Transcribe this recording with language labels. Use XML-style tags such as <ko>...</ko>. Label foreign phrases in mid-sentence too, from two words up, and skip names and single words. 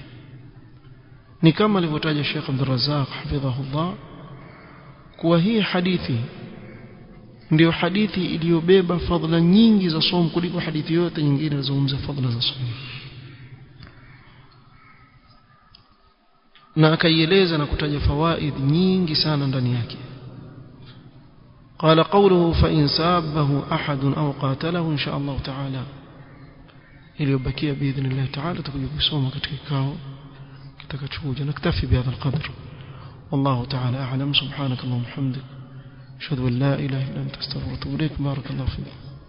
<sw>ni kama alivyotaja Sheikh Abdul Razzaq hafidhahullah kuwa hii hadithi ndio hadithi iliyobeba fadhila nyingi za somo kuliko hadithi yote nyingine zinazozungumza fadhila za somo, na akaieleza na kutaja fawaid nyingi sana ndani yake.</sw> <ar>قال قوله فإن سابه أحد أو قاتله إن شاء الله تعالى iliyobakia باذن الله تعالى</ar> <sw>tutakuja kusoma katika kikao kitakachokuja.</sw> <ar>نكتفي بهذا القدر والله تعالى أعلم. سبحانك اللهم وبحمدك أشهد أن لا إله إلا أنت أستغفرك وأتوب إليك. بارك الله فيك.</ar>